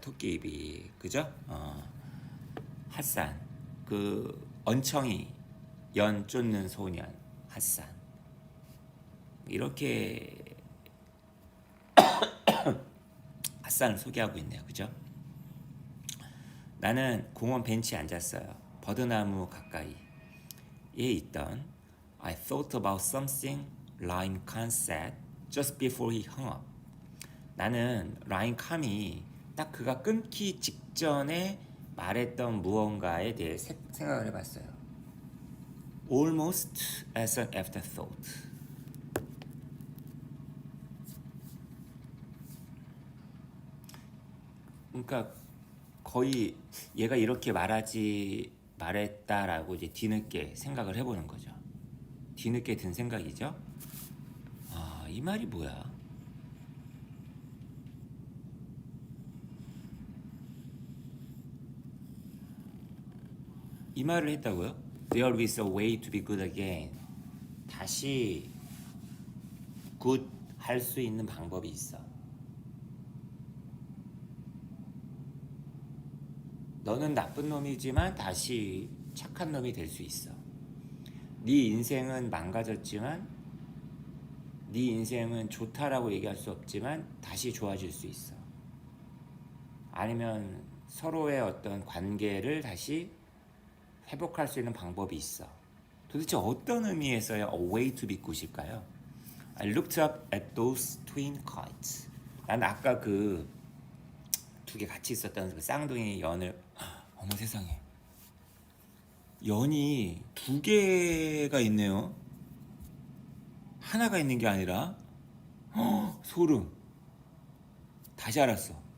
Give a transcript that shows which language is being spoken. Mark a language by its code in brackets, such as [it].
[ko] 토끼 입이, 그죠? 핫산, 그 언청이 연 쫓는 소년 핫산, 이렇게 핫산을 소개하고 있네요. 그죠? 나는 공원 벤치에 앉았어요. 버드나무 가까이에 있던 [en] I thought about something Ryan Khan said just before he hung up. [ko] 나는 라인 캄이 딱 그가 끊기 직전에 말했던 무언가에 대해 생각을 해봤어요. [en] Almost as an afterthought. [ko] 그러니까 거의 얘가 이렇게 말했다라고 이제 뒤늦게 생각을 해보는 거죠. 뒤늦게 든 생각이죠. 이 말이 뭐야? 이 말을 했다고요? [en] There is a way to be good again. [ko] 다시 good 할 수 있는 방법이 있어. 너는 나쁜 놈이지만 다시 착한 놈이 될 수 있어. 네 인생은 망가졌지만 네 인생은 좋다라고 얘기할 수 없지만 다시 좋아질 수 있어. 아니면 서로의 어떤 관계를 다시 회복할 수 있는 방법이 있어. 도대체 어떤 의미에서의 [en] A Way to Be Good일까요? I looked up at those twin kites. [ko] 난 아까 그 두 개 같이 있었던 그 쌍둥이 연을 어머 세상에 연이 두 개가 있네요. 하나가 있는 게 아니라 소름. 다시 알았어.